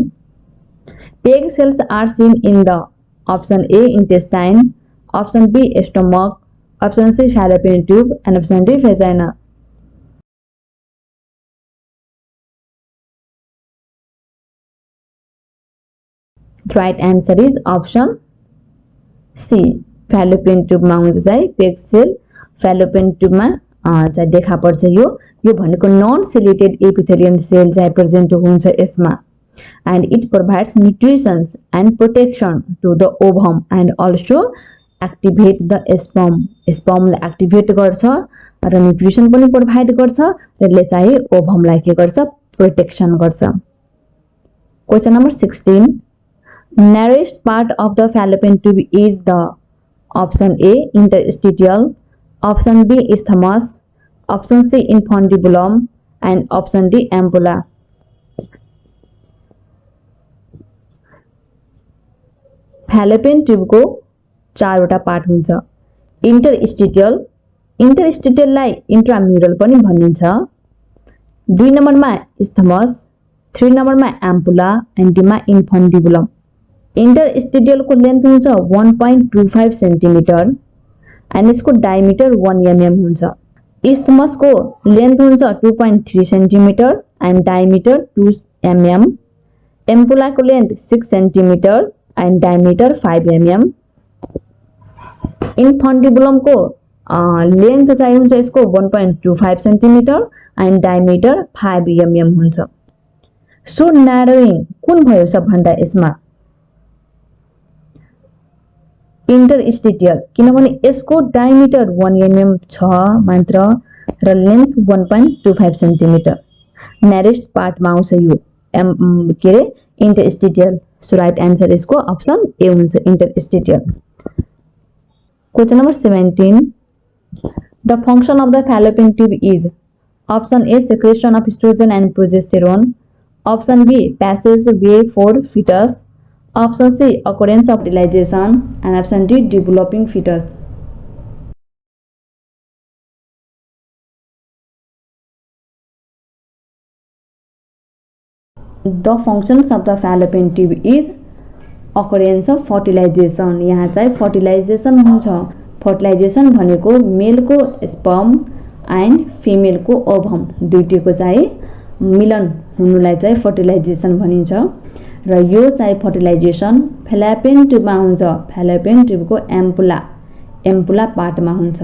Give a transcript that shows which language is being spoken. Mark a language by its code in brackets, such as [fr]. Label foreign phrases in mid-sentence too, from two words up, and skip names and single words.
[en] Egg cells are seen in the option A intestine, option B stomach, option C fallopian tube, and option D vagina. The right answer is option C fallopian tube [ne] मा हुन्छ चाहिँ [en] egg cell fallopian tube [ne] मा चाहिँ देखा पर्छ। यो भनेको [en] non ciliated epithelium cell [ne] चाहिँ प्रेजेन्ट हुन्छ यसमा। [en] and it provides nutrition and protection to the ovum and also activate the sperm. [ne] Sperm लाई activate गर्छ र nutrition पनि provide गर्छ र यसले चाहिँ ovum लाई के गर्छ protection गर्छ. [en] Question number 16. Narrowest part of the fallopian tube is the option A interstitial, option B isthmus, option C infundibulum and option D ampulla. Fallopian tube [ne] को चारवटा पार्ट हुन्छ. इंटरस्टिटियल, इंटरस्टिटियल लाई इंट्राम्यूरल पनि भनिन्छ. 2 नम्बरमा isthmus, 3 नम्बरमा [en] ampulla and D [ne] मा infundibulum. इंटरस्टिटियल को लेंथ हुन्छ 1.25 सेन्टिमिटर एंड इसको डायमीटर 1 mm हुन्छ. isthmus को लेंथ हुन्छ 2.3 सेन्टिमिटर एंड डायमीटर 2 mm. ampulla को लेंथ 6 सेन्टिमिटर एंड डायमीटर 5 mm. infundibulum को लेंथ चाहिँ हुन्छ यसको 1.25 सेन्टिमिटर एंड डायमीटर 5 mm हुन्छ. सो न्यारोइङ कुन भयो सबभन्दा यसमा इंटरस्टिटियल, किनभने यसको डायमीटर 1 mm छ मात्र र लेंथ 1.25 सेन्टिमिटर. [en] narrowest part [ne] मा आउँछ यो के रे इंटरस्टिटियल. [en] so right answer [ne] यसको [en] option A [ne] हुन्छ इंटरस्टिटियल. [en] question number 17. the function of the fallopian tube is option A secretion of estrogen and progesterone, option B passageway for fetus, option C occurrence of fertilization and option D developing fetus. The functions of the fallopian tube is occurrence of fertilization. [ne] यहाँ चाहिँ fertilization हुन्छ. fertilization भनेको मेल को स्पर्म एंड फिमेल को ओभम दुईटैको चाहिँ मिलन हुनुलाई चाहिँ fertilization भनिन्छ र यो चाहिँ [en] fertilization fallopian tube [ne] मा हुन्छ. [en] fallopian tube [ne] को [en] ampulla part [ne] मा हुन्छ.